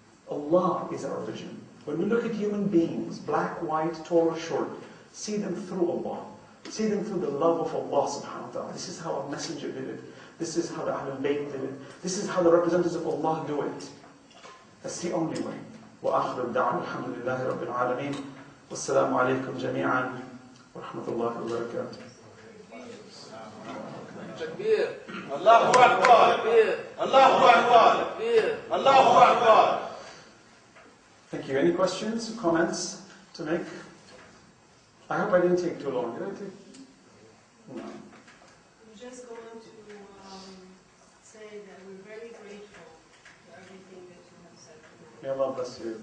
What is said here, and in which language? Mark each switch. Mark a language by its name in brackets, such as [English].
[English] Allah is our vision. When we look at human beings, black, white, tall or short, see them through Allah. See them through the love of Allah [Arabic] subhanahu wa ta'ala. [English] This is how a messenger did it. This is how the Ahlul Bayt did it. This is how the representatives of Allah do it. That's the only way. [Arabic] وآخر الدعوة الحمد لله رب العالمين والسلام عليكم جميعا ورحمة الله وبركاته. تكبير الله أكبر تكبير الله أكبر تكبير الله أكبر. [English] Thank you. Any questions, comments to make? I hope I didn't take too long. Did I take? No. I'm just going to say that we're very grateful for everything that you have said tonight. May Allah bless you.